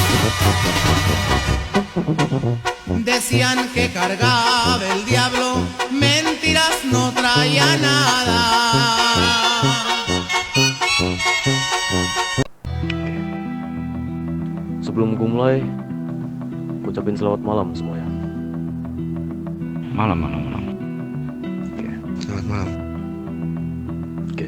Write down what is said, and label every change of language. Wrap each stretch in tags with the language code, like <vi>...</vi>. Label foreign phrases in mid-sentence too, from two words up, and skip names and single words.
<es>Decían que cargaba el diablo, mentiras no traía nada.</es> <id>Sebelum gue mulai, ucapin selamat malam semuanya. Malam. Oke. Selamat malam. Oke.</id>